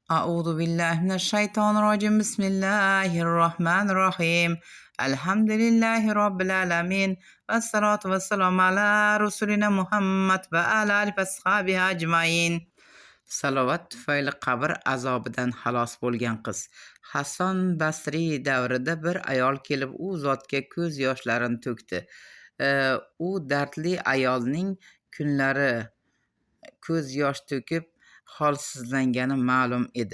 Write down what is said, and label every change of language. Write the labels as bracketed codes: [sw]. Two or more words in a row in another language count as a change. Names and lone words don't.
[ar] أعوذ بالله من الشيطان الرجيم بسم الله الرحمن الرحيم الحمد لله رب العالمين والصلاة والسلام على رسولنا محمد وعلى آله وصحبه أجمعين. [uz] Salovat tufayli qabr azobidan xalos bo'lgan qiz. Hasan Basriy davrida bir ayol kelib u zotga ko'z yoshlarini to'kdi. U dardli ayolning kunlari ko'z yosh to'kib holsizlangani ma'lum edi.